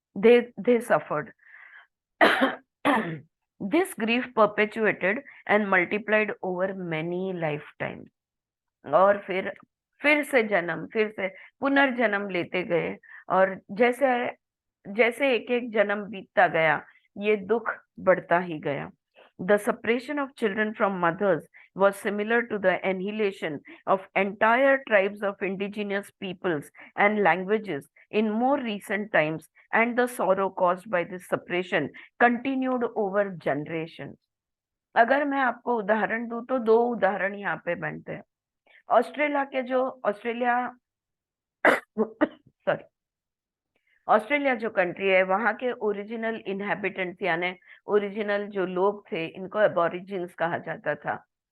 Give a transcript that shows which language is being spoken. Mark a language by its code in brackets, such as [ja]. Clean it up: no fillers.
[en] They suffered. This grief perpetuated and multiplied over many life time. [hi] और फिर से जन्म, फिर से पुनर्जन्म लेते गए, और जैसे जैसे एक एक जन्म बीतता गया, ये दुख बढ़ता ही गया। [en] The separation of children from mothers was similar to the annihilation of entire tribes of indigenous peoples and languages in more recent times, and the sorrow caused by this separation continued over generations. [hi] अगर मैं आपको उदाहरण दूं तो दो उदाहरण यहाँ पे बनते हैं। ऑस्ट्रेलिया सॉरी, ऑस्ट्रेलिया जो कंट्री है, वहां के ओरिजिनल इनहेबिटेंट्स, यानी ओरिजिनल जो लोग थे, इनको एबोरिजिन्स कहा जाता था।